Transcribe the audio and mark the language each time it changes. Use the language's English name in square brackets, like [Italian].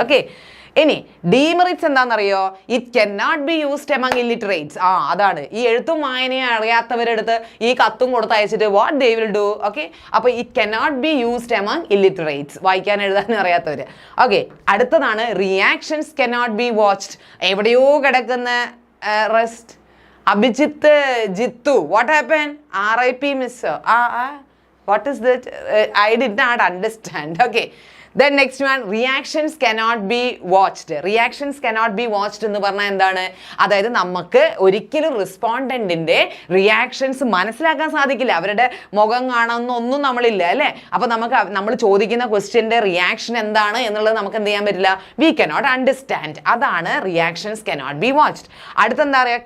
[English] okay, [Malayalam] ഇനി demerits എന്താണെന്നറിയോ, [English] It cannot be used among illiterates. [Malayalam] അതാണ് ഈ എഴുത്തും വായനയും അറിയാത്തവരെടുത്ത് ഈ കത്തും കൊടുത്തയച്ചിട്ട് [English] What they will do. Okay, അപ്പോൾ it cannot be used among illiterates, [Malayalam] വായിക്കാൻ എഴുതാനും അറിയാത്തവർ. [English] Okay, അടുത്തതാണ് reactions cannot be watched. [Malayalam] എവിടെയോ കിടക്കുന്ന [English] Rest, Abhijith Jithu, what happen, RIP miss, what is that? I did not understand. Okay, Then next one, reactions cannot be watched. Reactions cannot be watched [Malayalam] എന്ന് പറഞ്ഞാൽ എന്താണ്? അതായത് നമുക്ക് ഒരിക്കലും റെസ്പോണ്ടന്റിന്റെ റിയാക്ഷൻസ് മനസ്സിലാക്കാൻ സാധിക്കില്ല. അവരുടെ മുഖം കാണുന്നൊന്നും നമ്മളില്ല അല്ലേ? അപ്പോൾ നമ്മൾ ചോദിക്കുന്ന ക്വസ്റ്റ്യന്റെ റിയാക്ഷൻ എന്താണ് എന്നുള്ളത് നമുക്ക് എന്ത് ചെയ്യാൻ പറ്റില്ല? [English] We cannot understand. അതാണ് reactions cannot be watched. [Malayalam] അടുത്തെന്താ പറയുക?